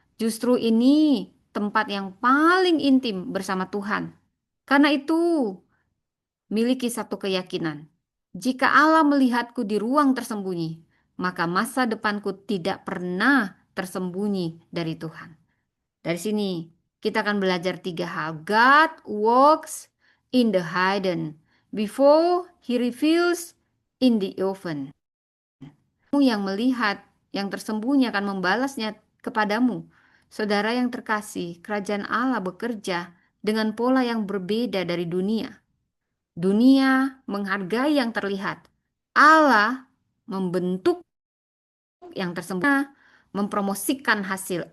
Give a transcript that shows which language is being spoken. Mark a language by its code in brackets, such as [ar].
[id] Justru ini tempat yang paling intim bersama Tuhan. Karena itu, miliki satu keyakinan. Jika Allah melihatku di ruang tersembunyi, maka masa depanku tidak pernah tersembunyi dari Tuhan. Dari sini kita akan belajar tiga hal. [en] God walks in the hidden before he reveals in the open. [id] Yang melihat yang tersembunyi akan membalasnya kepadamu. Saudara yang terkasih, kerajaan Allah bekerja dengan pola yang berbeda dari dunia. Dunia menghargai yang terlihat. Allah membentuk yang tersembunyi, mempromosikan hasil.